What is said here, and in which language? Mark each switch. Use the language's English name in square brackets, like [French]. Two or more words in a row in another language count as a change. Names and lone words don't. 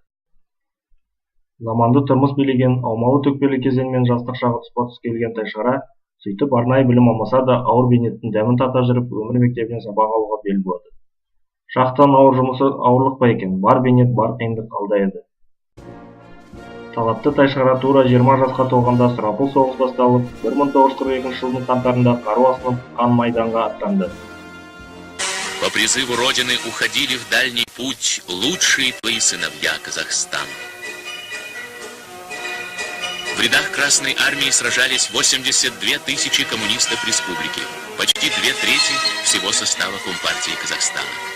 [Kazakh] Заманды тұрмыс билеген аумалы төкпелі кезеңмен жастық шағы тұспа-тұс келген Тайшығара, сөйтіп арнайы білім алмаса да ауыр бейнеттің дәмін тата жүріп, өмір мектебінен сабақ алуға бел буады. Шахтаның ауыр жұмысы ауырлық па екен, бар бейнет, бар қиындық алда еді. Талапты Тайшығара тура 20 жасқа толғанда сұрапыл соғыс басталып, 1942 жылдың қаңтарында қару асынып қан майданға аттанды. [Russian] По призыву Родины уходили в дальний путь лучшие твои сыновья Казахстана. В рядах Красной армии сражались 82 тысячи коммунистов республики, почти 2/3 всего состава Компартии Казахстана.